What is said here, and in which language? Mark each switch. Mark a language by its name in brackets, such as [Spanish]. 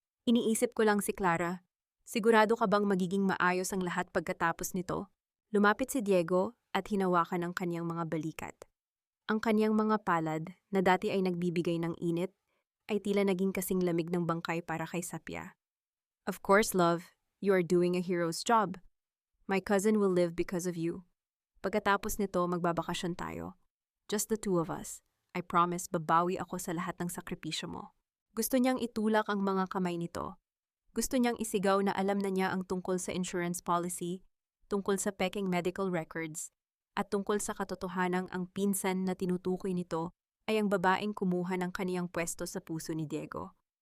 [Filipino] Iniisip ko lang si Clara. Sigurado ka bang magiging maayos ang lahat pagkatapos nito? Lumapit si Diego at hinawakan ang kaniyang mga balikat. Ang kaniyang mga palad, na dati ay nagbibigay ng init, ay tila naging kasing lamig ng bangkay para kay Sapya. [English] Of course, love, you are doing a hero's job. My cousin will live because of you. [Filipino] Pagkatapos nito, magbabakasyon tayo. [English] Just the two of us. I promise [Filipino] babawi ako sa lahat ng sakripisyo mo. Gusto niyang itulak ang mga kamay nito. Gusto niyang isigaw na alam na niya ang tungkol sa insurance policy, tungkol sa peking medical records, at tungkol sa katotohanang ang pinsan na tinutukoy nito ay ang babaeng kumuha ng kaniyang pwesto sa puso ni Diego.